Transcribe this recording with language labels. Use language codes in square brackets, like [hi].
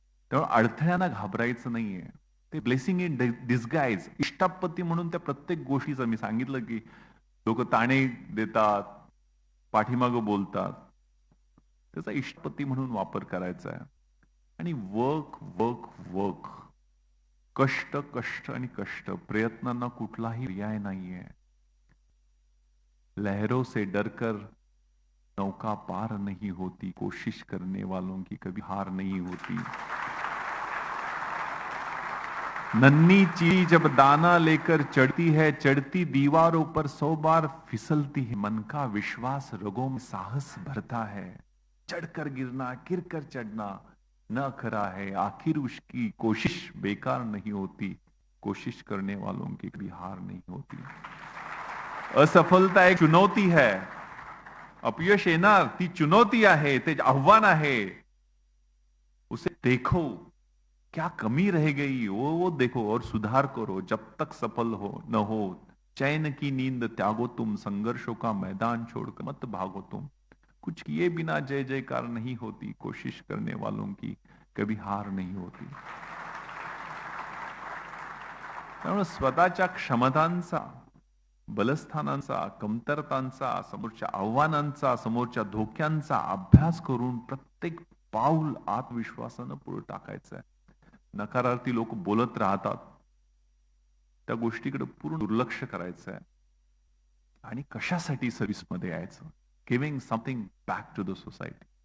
[mr] त्यामुळे अडथळ्यांना घाबरायचं नाहीये. ते [en] blessing in disguise, [mr] इष्टापत्ती म्हणून त्या प्रत्येक गोष्टीचं मी सांगितलं की लोक ताणे देतात, पाठीमागं बोलतात, त्याचा इष्टपत्ती म्हणून वापर करायचा आहे. आणि वर्क वर्क वर्क, कष्ट कष्ट आणि कष्ट, प्रयत्नांना कुठलाही पर्याय नाहीये. [hi] लहरों से डरकर नौका पार नहीं होती, कोशिश करने वालों की कभी हार नहीं होती. नन्ही चीड़ी जब दाना लेकर चढ़ती है, चढ़ती दीवारों पर 100 बार फिसलती है. मन का विश्वास रगों में साहस भरता है, चढ़कर गिरना गिरकर चढ़ना न खरा है. आखिर उसकी कोशिश बेकार नहीं होती, कोशिश करने वालों की कभी हार नहीं होती. असफलता एक चुनौती है, [mr] अपयश येणार ती चुनौती आहे, ते आव्हान आहे. [hi] उसे देखो क्या कमी रह गई वो देखो और सुधार करो. जब तक सफल हो न हो चैन की नींद त्यागो तुम, संघर्षों का मैदान छोड़कर मत भागो तुम. कुछ किए बिना जय जयकार नहीं होती, कोशिश करने वालों की कभी हार नहीं होती. [mr] त्यामुळे स्वतःच्या क्षमतांचा, बलस्थानांचा, कमतरतांचा, समोरच्या आव्हानांचा, समोरच्या धोक्यांचा अभ्यास करून प्रत्येक पाऊल आत्मविश्वासानं पुढे टाकायचं आहे. नकारार्थी लोक बोलत राहतात, त्या गोष्टीकडे पूर्ण दुर्लक्ष करायचं आहे आणि कशासाठी सर्व्हिसमध्ये यायचं, [en] Giving something back to the society.